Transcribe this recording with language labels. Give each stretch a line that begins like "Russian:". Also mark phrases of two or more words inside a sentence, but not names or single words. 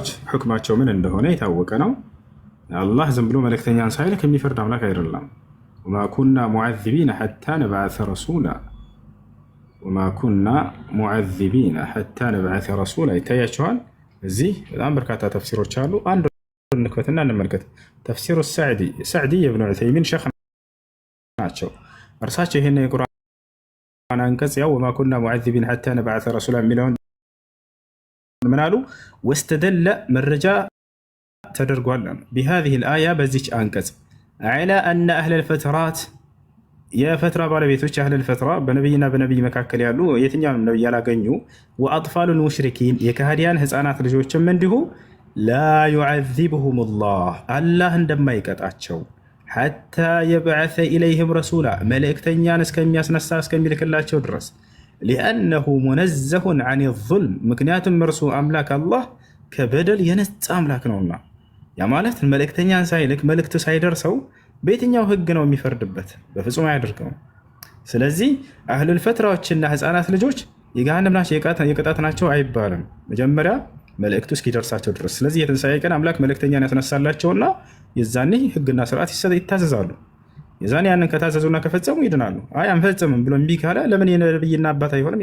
Amharic: ሕክማቸው ምን እንደሆነ የታወቀ ነው። አላህ ዝም ብሎ መልእክተኛን ሳይልክ የሚፈርድ አምላክ አይደለም።
Arabic: وما كنا معذبين حتى نبعث رسولا፣ وما كنا معذبين حتى نبعث رسولا።
Amharic: ይታያቸዋል። እዚህ በጣም በርካታ ተፍሲሮች አሉ። አንዱ እንክፈትና እንመልከት። ተፍሲሩ ሰዕዲ የብኑ ዑሰይሚን ሸኽ ናቸው። እርሳቸው ይህን የቁርአን አንቀጽ ያው
Arabic: وما كنا معذبين حتى نبعث رسولا
Amharic: የሚለውን ምን አሉ?
Arabic: ወስተደለ
Amharic: መረጃ ተደርጓል
Arabic: بهذه الآية
Amharic: በዚች አንቀጽ
Arabic: على أن أهل الفترات
Amharic: የፈትራ ባለቤቶች
Arabic: أهل الفترة
Amharic: በነብይና በነብይ መካከል ያሉ የትኛውንም ነብይ ያላገኙ
Arabic: وأطفال المشركين
Amharic: የካህዲያን ህፃናት ልጆችም እንዲሁ
Arabic: لا يعذبهم الله
Amharic: አላህ እንደማይቀጣቸው
Arabic: حتى يبعث إليهم رسولا
Amharic: መልእክተኛን እስከሚያስነሳ እስከሚልክላቸው ድረስ
Arabic: لأنه منزه عن ظلم
Amharic: ምክንያቱም እርሱ አምላክ አላህ ከበደል የነጻ አምላክ ነውና። ያ ማለት መልእክተኛን ሳይልክ መልእክቱ ሳይደርሰው በየትኛው ህግ ነው የሚፈርድበት? በፍጹም አያደርገውም። ስለዚህ አህሉል ፈትራዎችና ህፃናት ልጆች የገሃነም ናቸው የቅጣት ናቸው አይባልም፣ መጀመሪያ መልእክቱ እስኪደርሳቸው ድረስ። ስለዚህ የትንሣኤ ቀን አምላክ መልእክተኛን ያስነሳላቸውና የዛኔ ህግና ስርዓት ይታዘዛሉ። የዛኔ ያንን ከታዘዙና ከፈጸሙ ይድናሉ። አይ አንፈጽምም ብሎ እምቢ ካለ ለምን የነብይና አባት አይሆንም?